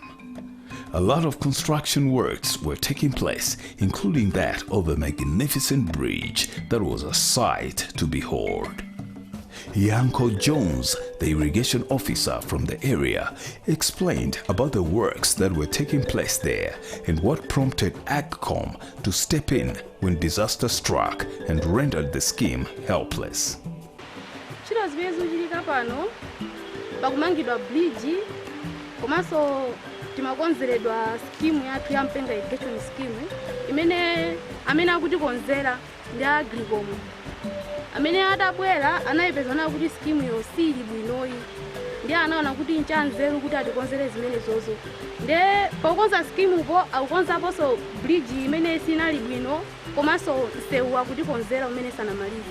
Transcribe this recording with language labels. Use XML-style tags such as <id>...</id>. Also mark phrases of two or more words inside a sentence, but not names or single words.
<en>A lot of construction works were taking place, including that of a magnificent bridge that was a sight to behold. Yanko Jones, the irrigation officer from the area, explained about the works that were taking place there and what prompted AGCOM to step in when disaster struck and rendered the scheme helpless.</en> <ny>Chiro zimene zikuchitika pano pakumangidwa bridge komanso timakonzeredwa scheme yathu ya Mpenga irrigation scheme amene akutikonzera ndi Agricultural amene adabwera anayipezana kuti scheme yo sili bwinoyi ndi anaona kuti nchanzeru kuti atikonzere zimenezozo nde pokonza scheme upo akukonzaponso bridge imene sinali bwino komanso msewu akutikonzera umene sanamalize.</ny>